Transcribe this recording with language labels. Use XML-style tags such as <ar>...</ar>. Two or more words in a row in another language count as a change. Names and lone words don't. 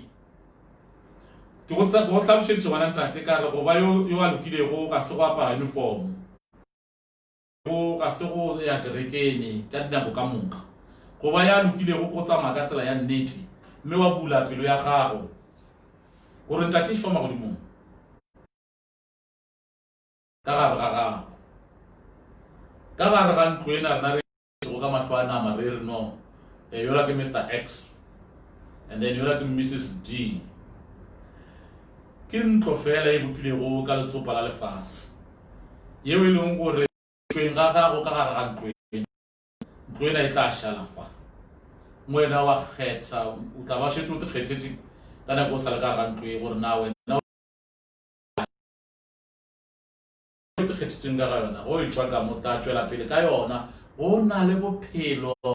<nso>Ke go hlalošeditše ngwana ntate ka re goba yo a lokilego ga se go apara uniform, ga se go ya kerekene ka dinako ka moka, goba ya lokilego go tsamaya ka tsela ya nnete mme wa bula pelo ya gago gore ntate shwa magodimong ka gare ga gago, ka gare ga ntlo ena rena re go ka mahlo a nama re re no yola ke Mr.</nso> <en>X and then</en> <nso>yola ke</nso> <en>Mrs.</en> <nso>D, ke ntlo fela e bopilego ka letsopa la lefase yeo e leng gore tšweng ga gago ka gare ga ntlo ena e tla šala fa mwena wa kgetha o tla ba šetse o te kgethetše ka nako o sa le ka gare ga ntlo e gore na wena o te kgethetšeng ka ga yona go e tšwa ka mo tla tšwela pele ka yona, go na le bophelo.</nso>